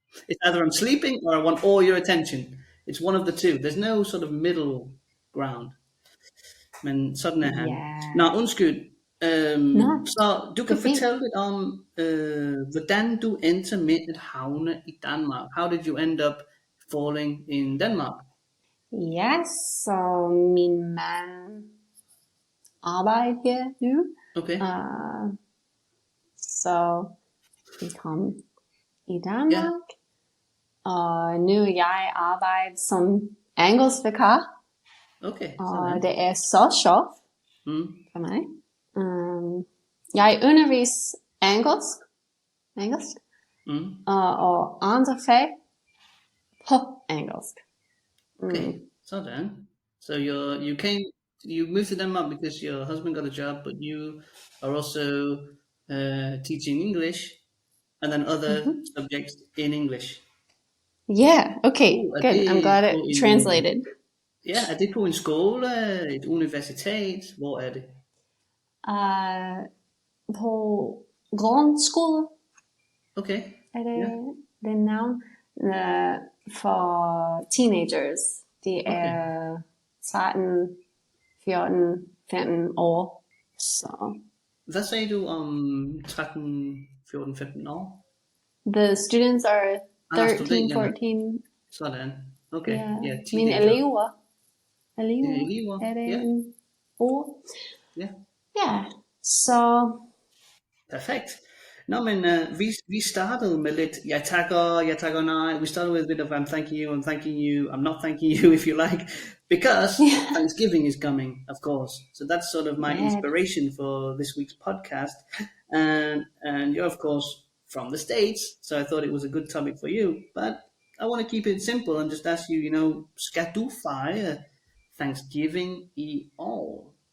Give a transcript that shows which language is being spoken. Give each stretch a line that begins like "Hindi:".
English: It's either I'm sleeping or I want all your attention. It's one of the two. There's no sort of middle ground.
Danish: Men sådan er han. Nå, undskyld. Så du kan fortælle lidt om, hvordan du endte med at havne i Danmark.
English: How did you end up falling in Denmark?
Danish: Ja, så min mand arbejder her nu. Okay. Så vi kom i Danmark. Og nu jeg arbejder som engelsk vikar. Okay. Og det er så sjovt for mig. Jeg underviser engelsk og andre fag på engelsk. Okay, sådan.
English: So you moved to Denmark because your husband got a job, but you are also teaching English and then other subjects in English. Yeah, okay, good. I'm glad it translated.
Danish: Ja, er det på en skole, et universitet? Hvor er det? På grundskole. Okay. Er det navn?
English: For teenagers.
Danish: De er 13, 14, 15 år. Så. Hvad sagde du om 13, 14, 15 år?
English: The students are 13, 14.
Danish: Sådan. Okay. Yeah. Mine elever. Elever. Er det en ord? Ja. Ja, så. Perfekt. Nå, men vi startede med lidt, jeg takker nej.
English: We started with a bit of I'm thanking you, I'm not thanking you if you like, because Thanksgiving is coming, of course. So that's sort of my inspiration for this week's podcast. And you're, of course, from the States, so I thought it was a good topic for you. But I want to keep it simple and just ask you,
Danish: skal du fejre Thanksgiving i år?